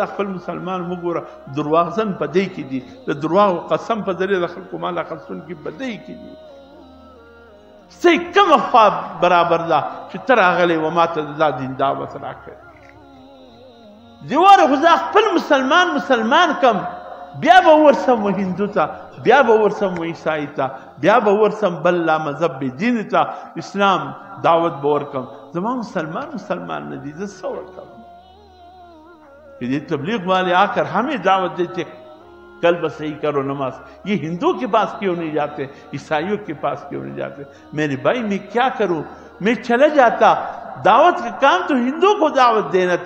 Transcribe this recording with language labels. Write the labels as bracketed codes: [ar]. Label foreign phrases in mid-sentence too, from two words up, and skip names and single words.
[ps] خپل مسلمان وګوره درواغجن په دې کې دي د دروغو قسم په ذریعه د خلکو مال اخیستونکي په دې کې دي څه کومه خوا برابر ده چې ته راغلی و ما ته دا دین دعوت راکړې دیواره خو زه خپل مسلمان کم بیا به ورسم و هندو ته بیا به ورسم و عیسائی ته بیا به ورسم بل لا مذهب دین ته اسلام دعوت به ورکم زما مسلمان نه دي زه څه ورکم [ur] یہ تبلیغ والے آ کر ہمیں دعوت دیتے کلب صحیح کرو نماز یہ ہندو کے پاس کیوں نہیں جاتے عیسائیوں کے پاس کیوں نہیں جاتے میرے بھائی میں کیا کروں میں چلا جاتا دعوت کا کام تو ہندو کو دعوت دینا تھا